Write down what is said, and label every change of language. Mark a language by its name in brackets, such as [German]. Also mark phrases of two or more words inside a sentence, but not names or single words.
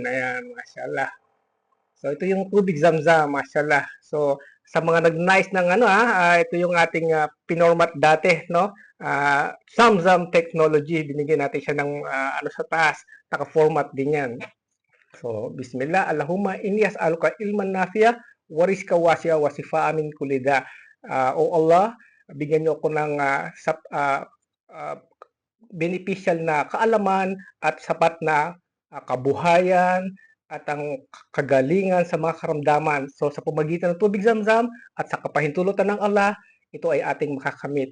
[Filipino] Ayan, mashallah. So ito yung tubig Zamzam, mashallah. So sa mga nag-nice ng ano ito yung ating pinormat dati, no? Zamzam technology, binigyan natin siya ng ano sa taas, naka-format din yan. [Arabic] So بسم الله، اللهم إني أسألك علما نافعا ورزقا واسعا وشفاء من كل داء. [Filipino] O Allah, bigyan niyo ako ng beneficial na kaalaman at sapat na kabuhayan at ang kagalingan sa mga karamdaman. So sa pamagitan ng tubig Zamzam at sa kapahintulutan ng Allah, ito ay ating makakamit.